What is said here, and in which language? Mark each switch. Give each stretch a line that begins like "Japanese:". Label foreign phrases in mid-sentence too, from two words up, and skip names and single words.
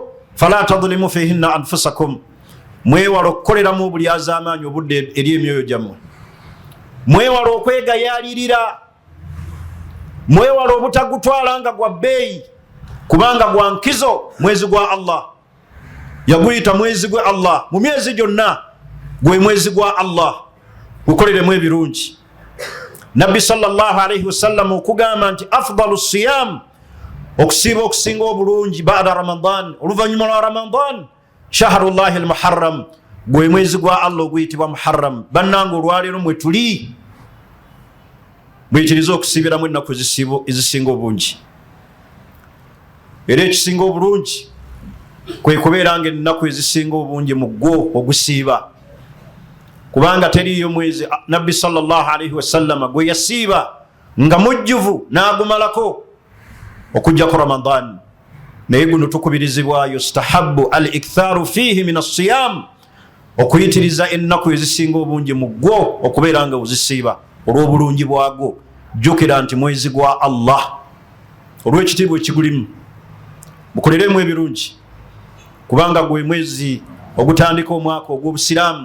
Arabic: فلا تظلموا فيهن أنفسكم,
Ganda: mwewala okukoleramu obulyazaamaanyi obudde eri emyoyo gyammwe, mwewala okwegayaalirira, mwewala obutagutwala nga gwa bbeeyi, kubanga gwa nkizo. Mwezi gwa Allah yaguyita mwezi gwa Allah, mu myezi gyonna gwe mwezi gwa Allah, gukoleremu ebirungi. Nabbi
Arabic: صلى الله عليه وسلم
Ganda: okugamba nti
Arabic: أفضل الصيام,
Ganda: okusiiba okusinga obulungi,
Arabic: بعد رمضان,
Ganda: oluvannyuma lwa Ramadan,
Arabic: شهر الله المحرم,
Ganda: gwe mwezi gwa Allah oguyitibwa Muharram. Bannange, olwaleero mwe tuli muyitirize okusiibiramu ennaku ezisinga obungi, era ekisinga obulungi kwe kubeeranga ennaku ezisinga obungi mu gwo ogusiiba, kubanga teriyo mwezi nabbi
Arabic: صلى الله عليه وسلم
Ganda: gwe yasiiba nga mujjuvu n'agumalako okujjako Ramadan. Naye guno tukubirizibwa
Arabic: يستحب الإكثار فيه من الصيام,
Ganda: okuyitiriza ennaku ezisinga obungi mu gwo okubeera nga ozisiiba olw'obulungi bwagwo. Jjukira nti mwezi gwa Allah, olw'ekitiibwa ekigulimu, mukoleremu ebirungi, kubanga gwe mwezi ogutandika omwaka ogw'obusiraamu.